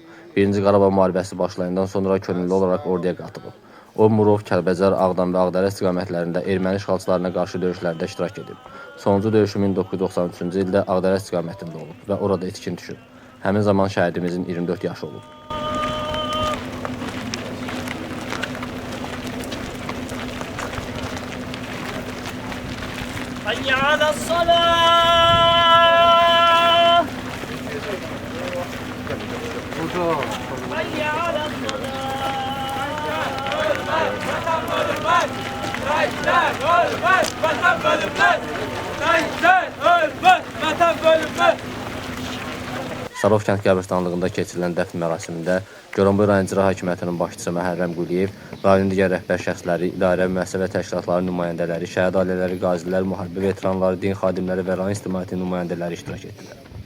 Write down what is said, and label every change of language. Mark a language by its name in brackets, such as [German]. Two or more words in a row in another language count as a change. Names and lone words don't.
[Azerbaijani] Birinci Qarabağ müharibəsi başlayandan sonra könüllü olaraq orduya qatılıb. O, Murov, Kəlbəcər, Ağdam və Ağdərə istiqamətlərində erməni işğalçılarına qarşı döyüşlərdə iştirak edib. Sonuncu döyüşü 1993-cü ildə Ağdərə istiqamətində olub və orada itkin düşüb. Həmin zaman şəhidimizin 24 yaşı olub. [Arabic] حي على الصلاة حي على الصلاة. [Azerbaijani] Sarov kənd qəbirstanlığında keçirilən dəfn mərasimində Goranboy rayon icra hakimiyyətinin başçısı Məhərrəm Quliyev, rayon digər rəhbər şəxsləri, idarə, müəssisə və təşkilatların nümayəndələri, şəhid ailələri, qazilər, müharibə veteranları, din xadimləri və rayon ictimaiyyətinin nümayəndələri iştirak etdilər.